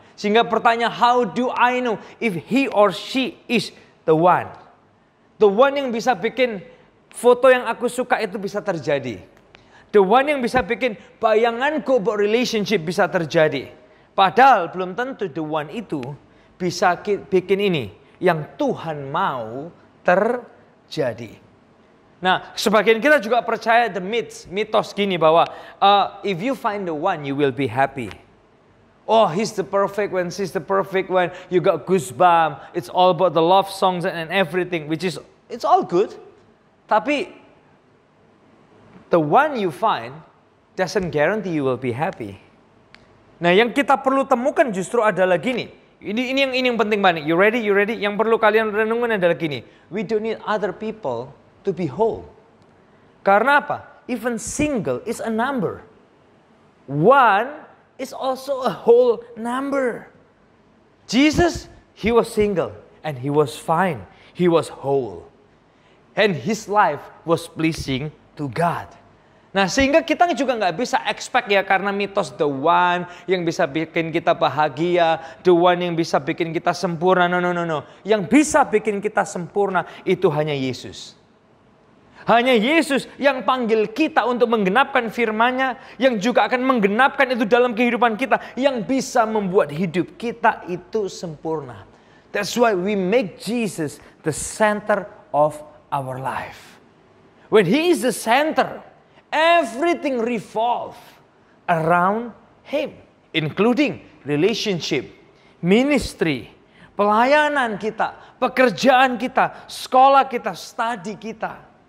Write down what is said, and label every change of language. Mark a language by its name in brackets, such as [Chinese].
[Indonesian] Sehingga pertanyaan, [English] how do I know if he or she is the one? [Indonesian] The one yang bisa bikin foto yang aku suka itu bisa terjadi. The one yang bisa bikin bayanganku [English] about relationship [Indonesian] bisa terjadi. Padahal belum tentu the one itu bisa bikin ini yang Tuhan mau terjadi. Nah, sebagian kita juga percaya the mitos gini bahwa [English] if you find the one you will be happy. Oh, he's the perfect one, she's the perfect one. You got goosebumps. It's all about the love songs and everything, which is it's all good. Tapi the one you find doesn't guarantee you will be happy. [Indonesian] Nah, yang kita perlu temukan justru adalah gini. Ini yang penting banget. [English] You ready? [Indonesian] Yang perlu kalian renungkan adalah gini. [English] We don't need other people to be whole. [Indonesian] Karena apa? [English] Even single is a number. One is also a whole number. Jesus, he was single and he was fine. He was whole. And his life was pleasing to God. [Indonesian] Nah, sehingga kita juga nggak bisa expect ya, karena mitos the one yang bisa bikin kita bahagia, the one yang bisa bikin kita sempurna. No. Yang bisa bikin kita sempurna itu hanya Yesus. Hanya Yesus yang panggil kita untuk menggenapkan firman-Nya, yang juga akan menggenapkan itu dalam kehidupan kita, yang bisa membuat hidup kita itu sempurna. [English] That's why we make Jesus the center of our life. When he is the center, everything revolves around him, including relationship, ministry, [Indonesian] pelayanan kita, pekerjaan kita, sekolah kita, [English] study kita.